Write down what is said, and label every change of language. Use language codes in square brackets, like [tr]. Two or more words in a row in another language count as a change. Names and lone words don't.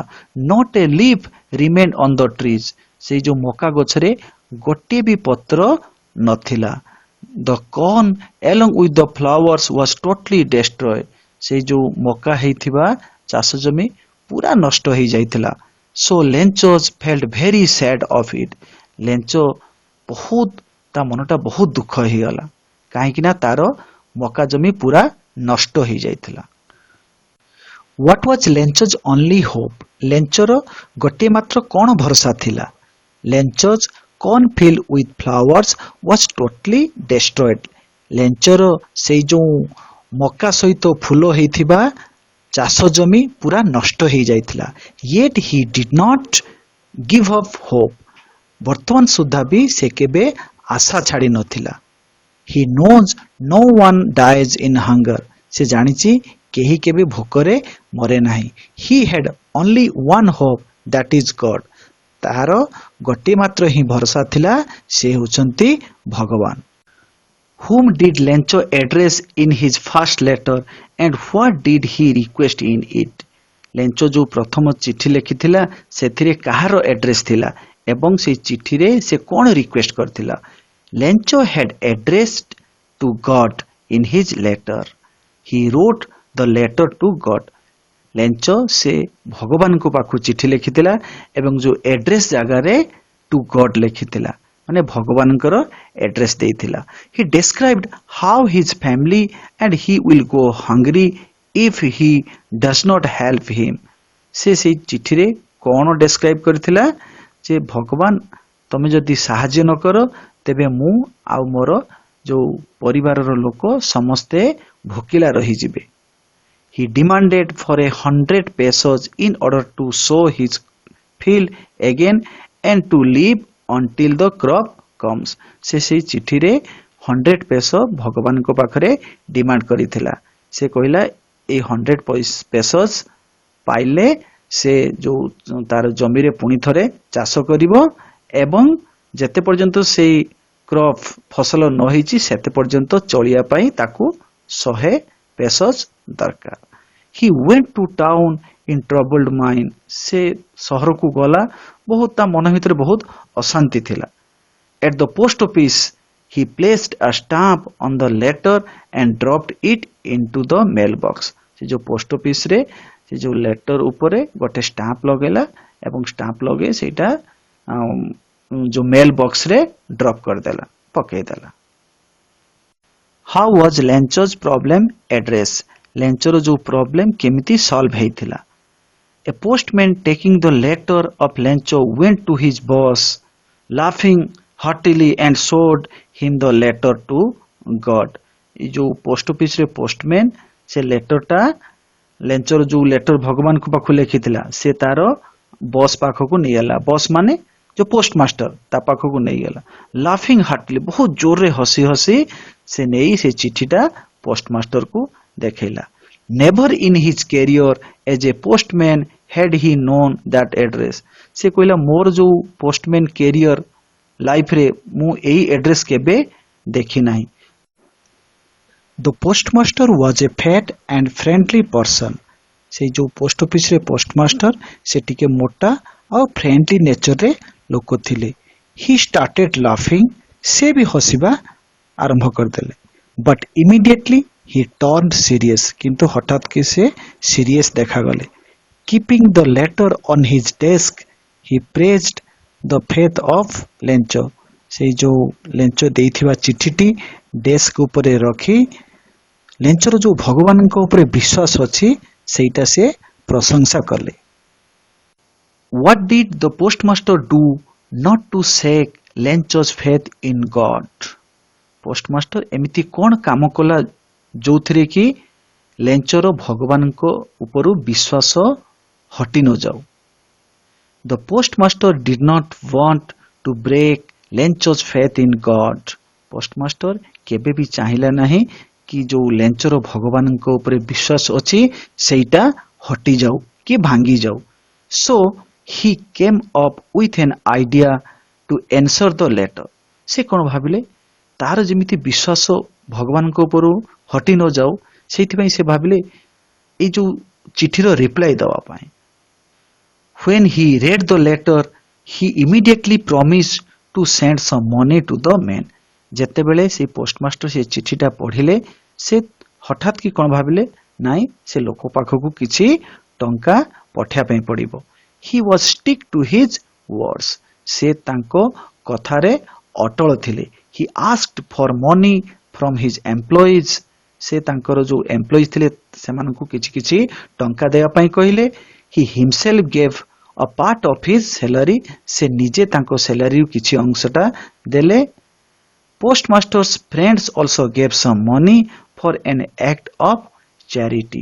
[en] Not a leaf remained on the trees. [or] ସେଇ ଯୋଉ ମକା ଗଛରେ ଗୋଟିଏ ବି ପତ୍ର ନଥିଲା. [en] The corn along with the flowers was totally destroyed. [or] ସେଇ ଯୋଉ ମକା ହେଇଥିବା ଚାଷ ଜମି ପୁରା ନଷ୍ଟ ହେଇଯାଇଥିଲା. [en] So Lencho felt very sad of it. [or] ଲେଞ୍ଚ ବହୁତ ତା ମନଟା ବହୁତ ଦୁଃଖ ହେଇଗଲା କାହିଁକି ନା ତାର ମକା ଜମି ପୁରା ନଷ୍ଟ ହେଇଯାଇଥିଲା. [en] What was Lencho's only hope? [or] ଲେଞ୍ଚର ଗୋଟିଏ ମାତ୍ର କ'ଣ ଭରସା ଥିଲା? [en] Lencho's cornfield with flowers was totally destroyed. [or] ଲେଞ୍ଚର ସେଇ ଯୋଉ ମକା ସହିତ ଫୁଲ ହେଇଥିବା ଚାଷ ଜମି ପୁରା ନଷ୍ଟ ହେଇଯାଇଥିଲା. [en] Yet he did not give up hope. [or] ବର୍ତ୍ତମାନ ସୁଦ୍ଧା ବି ସେ କେବେ ଆଶା ଛାଡ଼ି ନଥିଲା. [en] He knows no one dies in hunger. [or] ସେ ଜାଣିଛି କେହି କେବେ ଭୋକରେ ମରେ ନାହିଁ. [en] He had only one hope, that is God. [or] ତାହାର ଗୋଟିଏ ମାତ୍ର ହିଁ ଭରସା ଥିଲା, ସେ ହେଉଛନ୍ତି ଭଗବାନ. [en] Whom did Lencho address in his first letter and what did he request in it? [or] ଲେଞ୍ଚ ଯୋଉ ପ୍ରଥମ ଚିଠି ଲେଖିଥିଲା ସେଥିରେ କାହାର ଆଡ୍ରେସ ଥିଲା ଏବଂ ସେଇ ଚିଠିରେ ସେ କ'ଣ ରିକ୍ୱେଷ୍ଟ କରିଥିଲା? [en] Lencho had addressed to God in his letter. He wrote the letter to God. [or] ଲେଞ୍ଚ ସେ ଭଗବାନଙ୍କ ପାଖକୁ ଚିଠି ଲେଖିଥିଲା ଏବଂ ଯୋଉ ଏଡ୍ରେସ ଜାଗାରେ [en] to God [or] ଲେଖିଥିଲା ମାନେ ଭଗବାନଙ୍କର ଏଡ୍ରେସ ଦେଇଥିଲା. [en] He described how his family and he will go hungry if he does not help him. [or] ସେ ସେଇ ଚିଠିରେ କଣ ଡେସ୍କ୍ରାଇବ କରିଥିଲା ଯେ ଭଗବାନ ତମେ ଯଦି ସାହାଯ୍ୟ ନ କର ତେବେ ମୁଁ ଆଉ ମୋର ଯୋଉ ପରିବାରର ଲୋକ ସମସ୍ତେ ଭୋକିଲା ରହିଯିବେ. [en] He demanded for 100 pesos in order to sow his field again and to live until the crop comes. [or] ସେ ସେଇ ଚିଠିରେ 100 peso ଭଗବାନଙ୍କ ପାଖରେ ଡିମାଣ୍ଡ କରିଥିଲା. ସେ କହିଲା ଏଇ 100 pesos ପାଇଲେ ସେ ଯୋଉ ତାର ଜମିରେ ପୁଣି ଥରେ ଚାଷ କରିବ ଏବଂ ଯେତେ ପର୍ଯ୍ୟନ୍ତ ସେଇ କ୍ରପ ଫସଲ ନ ହେଇଛି ସେତେ ପର୍ଯ୍ୟନ୍ତ ଚଳିବା ପାଇଁ ତାକୁ 100 pesos ଦରକାର. [en] He went to town in troubled mind. [or] ସେ ସହରକୁ ଗଲା ବହୁତ ତା ମନ ଭିତରେ ବହୁତ ଅଶାନ୍ତି ଥିଲା. [en] At the post office he placed a stamp on the letter and dropped it into the mailbox. [or] ସେ ଯୋଉ [en] post office [or] ରେ ସେ ଯୋଉ ଲେଟର ଉପରେ ଗୋଟେ ଷ୍ଟାମ୍ପ ଲଗେଇଲା ଏବଂ ଷ୍ଟାମ୍ପ ଲଗେଇ ସେଇଟା ଯୋଉ [en] mail box [or] ରେ ଡ୍ରପ୍ କରିଦେଲା ପକେଇଦେଲା. [en] How was Lencho's problem addressed? [or] ଲେଞ୍ଚର ଯୋଉ ପ୍ରୋବ୍ଲେମ କେମିତି ସଲ୍ଭ ହେଇଥିଲା. [en] A postman taking the letter of Lencho went to his boss laughing heartily and showed him the letter to God. [or] ଏ ଯୋଉ [en] post office [or] ରେ ପୋଷ୍ଟମ୍ୟାନ ସେ ଲେଟରଟା ଲେଞ୍ଚର ଯୋଉ ଲେଟର ଭଗବାନଙ୍କ ପାଖକୁ ଲେଖିଥିଲା ସେ ତାର ବସ୍ ପାଖକୁ ନେଇଗଲା. ବସ୍ ମାନେ ଯୋଉ ପୋଷ୍ଟମାଷ୍ଟର ତା ପାଖକୁ ନେଇଗଲା. [en] laughing heartily [or] ବହୁତ ଜୋରରେ ହସି ହସି ସେ ନେଇ ସେ ଚିଠିଟା ପୋଷ୍ଟମାଷ୍ଟରକୁ ଦେଖେଇଲା. [en] Never in his career as a postman had he known that address. [or] ସେ କହିଲା ମୋର ଯୋଉ [en] postman career life-re [or] ମୁଁ ଏଇ ଆଡ୍ରେସ କେବେ ଦେଖି ନାହିଁ. [en] The postmaster was a fat and friendly person. [or] ସେଇ ଯୋଉ [en] post office-re [or] ପୋଷ୍ଟମାଷ୍ଟର ସେ ଟିକେ ମୋଟା ଆଉ [en] friendly nature-re [or] ଲୋକ ଥିଲେ. [en] He started laughing. [or] ସେ ବି ହସିବା ଆରମ୍ଭ କରିଦେଲେ. [en] But immediately he turned serious. [or] କିନ୍ତୁ ହଠାତ୍ କି ସେ ସିରିୟସ୍ ଦେଖାଗଲେ. [en] Keeping the letter on his desk, he praised the faith of Lencho. [or] ସେଇ ଯୋଉ ଲେଞ୍ଚ ଦେଇଥିବା ଚିଠିଟି ଡେସ୍କ ଉପରେ ରଖି ଲେଞ୍ଚର ଯୋଉ ଭଗବାନଙ୍କ ଉପରେ ବିଶ୍ୱାସ ଅଛି ସେଇଟା ସେ ପ୍ରଶଂସା କଲେ. [en] What did the postmaster do not to shake Lencho's faith in God? [or] ପୋଷ୍ଟମାଷ୍ଟର ଏମିତି କଣ କାମ କଲା ଯୋଉଥିରେ କି ଲେଞ୍ଚର ଭଗବାନଙ୍କ ଉପରୁ ବିଶ୍ୱାସ ହଟି ନ ଯାଉ. [en] The postmaster did not want to break Lencho's faith in God. [or] ପୋଷ୍ଟମାଷ୍ଟର କେବେ ବି ଚାହିଁଲା ନାହିଁ କି ଯୋଉ ଲେଞ୍ଚର ଭଗବାନଙ୍କ ଉପରେ ବିଶ୍ୱାସ ଅଛି ସେଇଟା ହଟି ଯାଉ କି ଭାଙ୍ଗି ଯାଉ. [en] So he came up with an idea to answer the letter. [or] ସେ କଣ ଭାବିଲେ ତାର ଯେମିତି ବିଶ୍ୱାସ ଭଗବାନଙ୍କ ଉପରୁ ହଟି ନ ଯାଉ ସେଇଥିପାଇଁ ସେ ଭାବିଲେ ଏଇ ଯୋଉ ଚିଠିର ରିପ୍ଲାଏ ଦେବା ପାଇଁ. [en] When he read the letter, he immediately promised to send some money to the man. [or] ଯେତେବେଳେ ସେ ପୋଷ୍ଟମାଷ୍ଟର ସେ ଚିଠିଟା ପଢିଲେ ସେ ହଠାତ୍ କି କଣ ଭାବିଲେ ନାଇଁ ସେ ଲୋକ ପାଖକୁ କିଛି ଟଙ୍କା ପଠେଇବା ପାଇଁ ପଡିବ. [en] He was stick to his words. [or] ସେ ତାଙ୍କ କଥାରେ ଅଟଳ ଥିଲେ. [en] He asked for money from his employees. [or] ସେ ତାଙ୍କର ଯୋଉ ଏମ୍ପ୍ଲୟିଜ୍ ଥିଲେ ସେମାନଙ୍କୁ କିଛି କିଛି ଟଙ୍କା ଦେବା ପାଇଁ କହିଲେ. [en] He himself gave a part of his salary. [or] ସେ ନିଜେ ତାଙ୍କ ସାଲାରୀରୁ କିଛି ଅଂଶଟା ଦେଲେ. [en] Postmaster's friends also gave some money for an act of charity.